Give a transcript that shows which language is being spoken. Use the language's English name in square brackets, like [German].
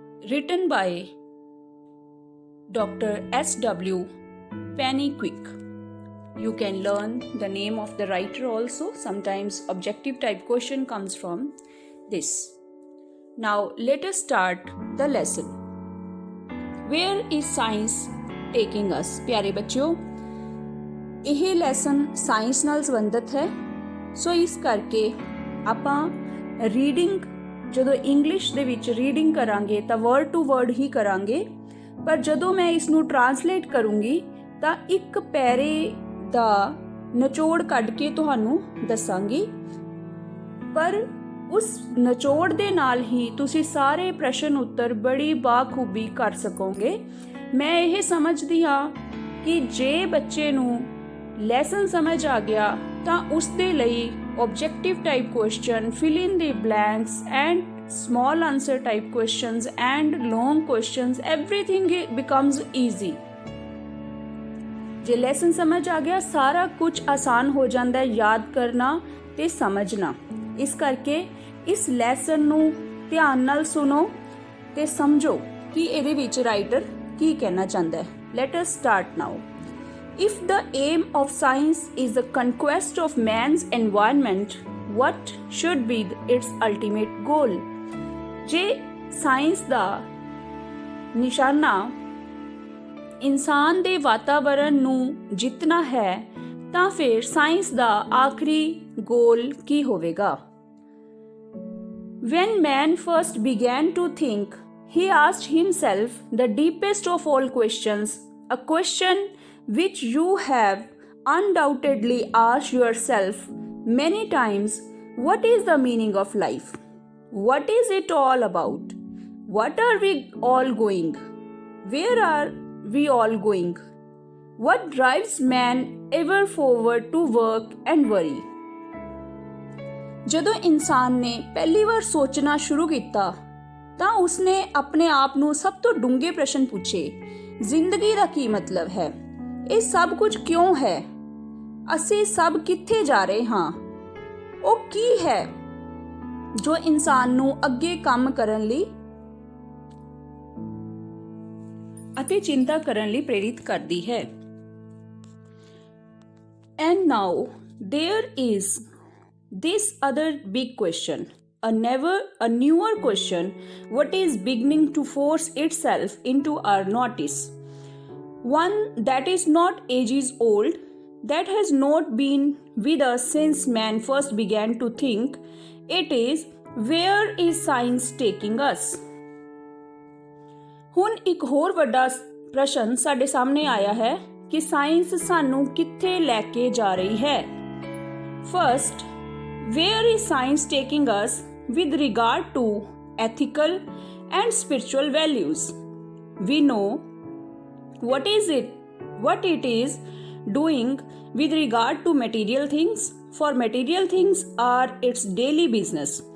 [English] Written by Dr. S.W. Pennyquick. You can learn the name of the writer also. Sometimes objective type question comes from this. Now let us start the lesson. Where is science taking us? [Hindi] प्यारे बच्चों, [Punjabi] ਇਹ lesson science ਨਾਲ ਸੰਬੰਧਿਤ ਹੈ। ਸੋ ਇਸ ਕਰਕੇ ਆਪਾਂ reading ਜਦੋਂ ਇੰਗਲਿਸ਼ ਦੇ ਵਿੱਚ ਰੀਡਿੰਗ ਕਰਾਂਗੇ ਤਾਂ ਵਰਡ ਟੂ ਵਰਡ ਹੀ ਕਰਾਂਗੇ, ਪਰ ਜਦੋਂ ਮੈਂ ਇਸ ਨੂੰ ਟਰਾਂਸਲੇਟ ਕਰੂੰਗੀ ਤਾਂ ਇੱਕ ਪੈਰੇ ਦਾ ਨਿਚੋੜ ਕੱਢ ਕੇ ਤੁਹਾਨੂੰ ਦੱਸਾਂਗੀ। ਪਰ ਉਸ ਨਿਚੋੜ ਦੇ ਨਾਲ ਹੀ ਤੁਸੀਂ ਸਾਰੇ ਪ੍ਰਸ਼ਨ ਉੱਤਰ ਬੜੀ ਬਾਖੂਬੀ ਕਰ ਸਕੋਗੇ। ਮੈਂ ਇਹ ਸਮਝਦੀ ਹਾਂ ਕਿ ਜੇ ਬੱਚੇ ਨੂੰ ਲੈਸਨ ਸਮਝ ਆ ਗਿਆ ਤਾਂ ਉਸ ਦੇ ਲਈ [English] objective type question, fill in the blanks and small answer type questions and long questions, everything becomes easy। [Punjabi] ਜੇ ਲੈਸਨ ਸਮਝ ਆ ਗਿਆ ਸਾਰਾ ਕੁਝ ਆਸਾਨ ਹੋ ਜਾਂਦਾ ਹੈ ਯਾਦ ਕਰਨਾ ਤੇ ਸਮਝਣਾ। ਇਸ ਕਰਕੇ ਇਸ ਲੈਸਨ ਨੂੰ ਧਿਆਨ ਨਾਲ ਸੁਣੋ ਤੇ ਸਮਝੋ ਕਿ ਇਹਦੇ ਵਿੱਚ ਰਾਈਟਰ ਕੀ ਕਹਿਣਾ ਚਾਹੁੰਦਾ ਹੈ। [English] Let us start now. If the aim of science is the conquest of man's environment, what should be its ultimate goal? [Punjabi] ਜੇ ਸਾਇੰਸ ਦਾ ਨਿਸ਼ਾਨਾ ਇਨਸਾਨ ਦੇ ਵਾਤਾਵਰਣ ਨੂੰ ਜਿੱਤਣਾ ਹੈ ਤਾਂ ਫਿਰ ਸਾਇੰਸ ਦਾ ਆਖਰੀ ਗੋਲ ਕੀ ਹੋਵੇਗਾ? [English] When man first began to think, he asked himself the deepest of all questions, a question which you have undoubtedly asked yourself many times. What is the meaning of life? What is it all about? What are we all going? Where are we all going? What drives man ever forward to work and worry? [Punjabi] ਜਦੋਂ ਇਨਸਾਨ ਨੇ ਪਹਿਲੀ ਵਾਰ ਸੋਚਣਾ ਸ਼ੁਰੂ ਕੀਤਾ ਤਾਂ ਉਸਨੇ ਆਪਣੇ ਆਪ ਨੂੰ ਸਭ ਤੋਂ ਡੂੰਘੇ ਪ੍ਰਸ਼ਨ ਪੁੱਛੇ। ਜ਼ਿੰਦਗੀ ਦਾ ਕੀ ਮਤਲਬ ਹੈ? ਇਹ ਸਭ ਕੁਝ ਕਿਉਂ ਹੈ? ਅਸੀਂ ਸਭ ਕਿੱਥੇ ਜਾ ਰਹੇ ਹਾਂ? ਉਹ ਕੀ ਹੈ ਜੋ ਇਨਸਾਨ ਨੂੰ ਅੱਗੇ ਕੰਮ ਕਰਨ ਲਈ ਅਤੇ ਚਿੰਤਾ ਕਰਨ ਲਈ ਪ੍ਰੇਰਿਤ ਕਰਦੀ ਹੈ। [English] And now there is this other big question, a newer question, what is beginning to force itself into our notice. One that is not ages old, that has not been with us since man first began to think. It is, where is science taking us? [Punjabi] ਹੁਣ ਇੱਕ ਹੋਰ ਵੱਡਾ ਪ੍ਰਸ਼ਨ ਸਾਡੇ ਸਾਹਮਣੇ ਆਇਆ ਹੈ ਕਿ ਸਾਇੰਸ ਸਾਨੂੰ ਕਿੱਥੇ ਲੈ ਕੇ ਜਾ ਰਹੀ ਹੈ। [English] First, where is science taking us with regard to ethical and spiritual values? We know what it is doing with regard to material things, for material things are its daily business.